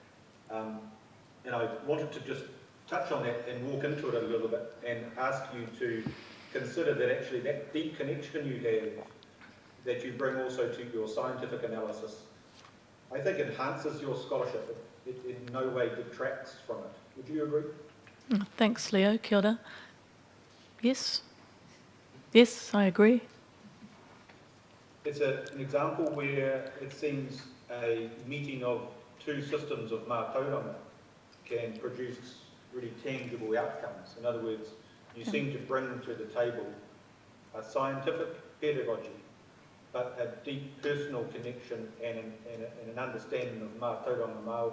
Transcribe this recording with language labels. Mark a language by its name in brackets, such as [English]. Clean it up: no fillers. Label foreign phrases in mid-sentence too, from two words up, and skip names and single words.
[English] And I wanted to just touch on that and walk into it a little bit and ask you to consider that actually that deep connection you have, that you bring also to your scientific analysis, I think enhances your scholarship. It in no way detracts from it. Would you agree? Thanks, [Māori] Leo. Kia ora. [English] Yes. Yes, I agree. It's an example where it seems a meeting of two systems of mātauranga can produce really tangible outcomes. In other words, you seem to bring to the table a scientific pedagogy, but a deep personal connection and an understanding of [Māori] mātauranga Māori.